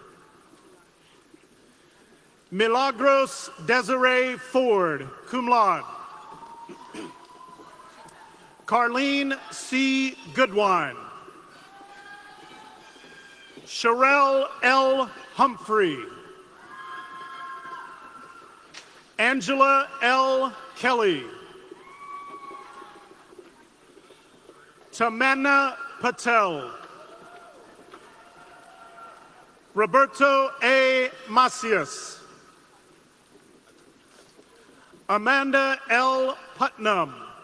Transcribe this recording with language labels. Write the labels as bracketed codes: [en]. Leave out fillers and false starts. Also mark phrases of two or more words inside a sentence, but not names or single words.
[en] Milagros Desiree Ford, [la] cum laude. [en] Carlene C. Goodwine. Sherelle L. Humphrey. Angela L. Kelly. Tamanna Patel. Roberto A. Macias. Amanda L. Putnam.